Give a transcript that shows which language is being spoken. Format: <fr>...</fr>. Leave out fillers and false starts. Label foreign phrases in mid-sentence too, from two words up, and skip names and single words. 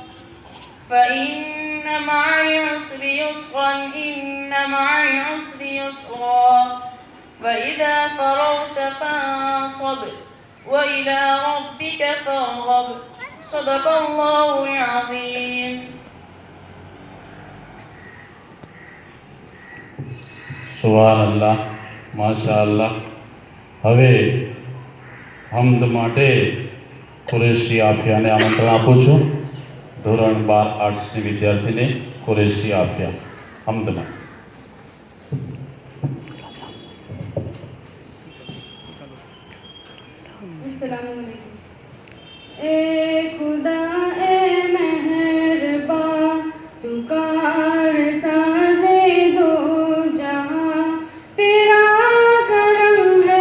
<ar>فإن مع العسر يسرا إن مع العسر يسرا فإذا فرغت فانصب وإلى ربك فارغب صدق الله العظيم. سبحان الله، ما شاء الله.</ar> <gu>હવે હમ્દ માટે કુરેશી આફિયાને આમંત્રણ આપું છું. ધોરણ 12 આર્ટ્સની વિદ્યાર્થીને કુરેશી આફિયા હમ્દમાં.</gu> <ur>اے خدا اے مہربان تو کار سازِ دو جہاں تیرا کرم ہے</ur>